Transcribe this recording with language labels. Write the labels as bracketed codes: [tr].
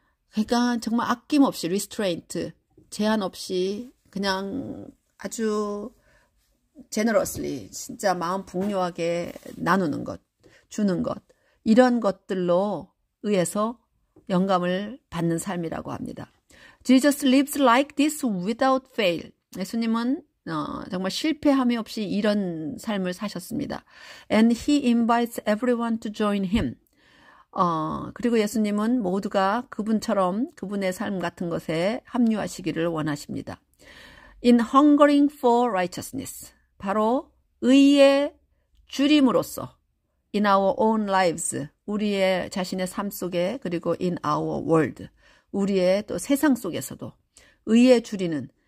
[ko] 그러니까 정말 아낌없이 [en] restraint, [ko] 제한 없이 그냥 아주 [en] generously, [ko] 진짜 마음 풍요하게 나누는 것, 주는 것, 이런 것들로 의해서 영감을 받는 삶이라고 합니다. [en] Jesus lives like this without fail. [ko] 예수님은 정말 실패함이 없이 이런 삶을 사셨습니다. [en] And he invites everyone to join him. [ko] 그리고 예수님은 모두가 그분처럼 그분의 삶 같은 것에 합류하시기를 원하십니다. [en] In hungering for righteousness. [ko] 바로 의의 주림으로써 [en] in our own lives, [ko] 우리의 자신의 삶 속에, 그리고 [en] in our world, [ko] 우리의 또 세상 속에서도 의의 주리는